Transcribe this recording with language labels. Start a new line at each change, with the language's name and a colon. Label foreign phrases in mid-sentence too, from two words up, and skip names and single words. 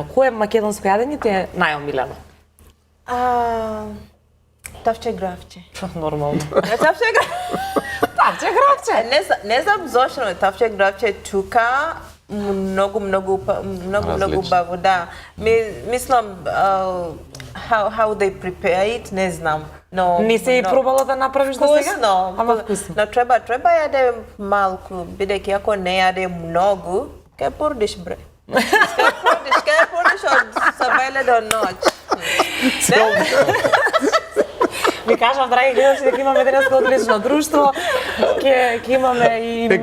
Macedonian: Кое македонско јадење ти е најомилено? Тавче гравче. Нормално. Тавче гравче. Не знам зошто, но тавче гравче тука многу баво, да.
English: Мислам how they prepare it,
Macedonian: не знам. Но Не се и пробала да направиш до сега? Вкусно. Ама вкусно. Но треба јаде малку, бидејќи ако не јаде многу, кај пордиш бре. Кај пордиш од сабеле до ноќ. Ви кажав, драги гледачи, дека имаме денеска одлично друштво, ќе имаме и...